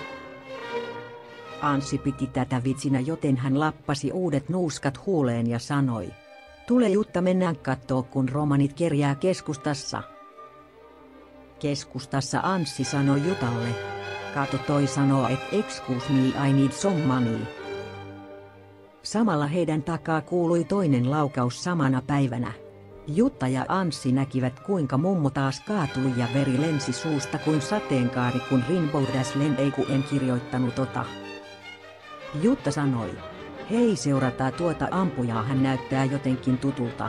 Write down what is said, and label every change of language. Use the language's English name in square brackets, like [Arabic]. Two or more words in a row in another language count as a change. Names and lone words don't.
[Finnish] Anssi piti tätä vitsinä, joten hän lappasi uudet nuuskat huuleen ja sanoi: "Tule Jutta, mennään kattoo, kun romanit kerjää keskustassa." Keskustassa Anssi sanoi Jutalle: "Kato, toi sanoo, et [English] excuse me, I need some money." [Finnish] Samalla heidän takaa kuului toinen laukaus samana päivänä. Jutta ja Anssi näkivät, kuinka mummo taas kaatui ja veri lensi suusta kuin sateenkaari, kun Rainbow Dash Eiku en kirjoittanut ota. Jutta sanoi: "Hei, seurataan tuota ampujaa, hän näyttää jotenkin tutulta."